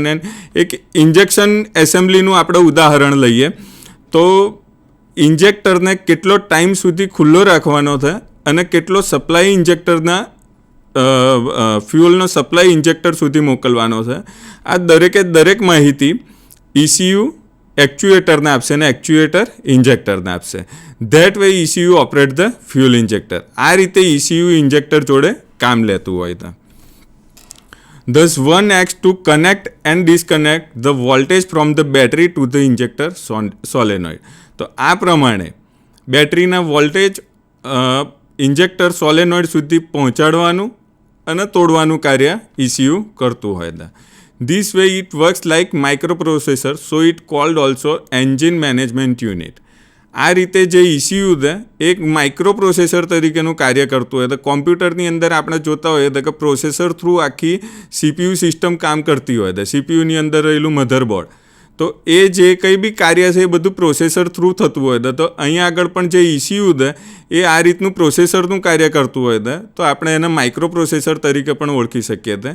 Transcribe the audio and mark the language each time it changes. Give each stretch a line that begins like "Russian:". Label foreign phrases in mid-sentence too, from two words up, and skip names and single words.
Gujarati: એન્ડ એક ઇન્જેક્શન એસેમ્બલીનું આપણે ઉદાહરણ લઈએ તો ઇન્જેક્ટરને કેટલો ટાઈમ સુધી ખુલ્લો રાખવાનો છે અને કેટલો સપ્લાય ઇન્જેક્ટરના ફ્યુઅલનો સપ્લાય ઇન્જેક્ટર સુધી મોકલવાનો છે. આ દરેક માહિતી ECU એક્ચ્યુએટરને આપશે અને એક્ચ્યુએટર ઇન્જેક્ટરને આપશે.
English: That way ECU operate the fuel injector.
Gujarati: આ રીતે ECU ઇન્જેક્ટર જોડે કામ લેતું હોય છે.
English: Thus one acts to connect and disconnect the voltage from the battery to the injector solenoid.
Gujarati: તો આ પ્રમાણે બેટરીના વોલ્ટેજ ઇન્જેક્ટર સોલેનોઇડ સુધી પહોંચાડવાનું અને તોડવાનું કાર્ય ECU કરતું હોય છે.
English: This way it works like microprocessor, so it called also engine management unit.
Gujarati: આ રીતે જે ECU છે એક
English: micro processor
Gujarati: તરીકેનું કાર્ય કરતું હોય તો કોમ્પ્યુટરની અંદર આપણે જોતા હોઈએ તો કે
English: processor through
Gujarati: આખી CPU સિસ્ટમ કામ કરતી હોય તો CPUની અંદર રહેલું મધરબોર્ડ તો એ જે કંઈ બી કાર્ય છે એ બધું
English: processor through
Gujarati: થતું હોય તો અહીં આગળ પણ જે ECU છે એ આ રીતનું પ્રોસેસરનું કાર્ય કરતું હોય તો આપણે એને
English: micro processor
Gujarati: તરીકે પણ ઓળખી શકીએ છીએ.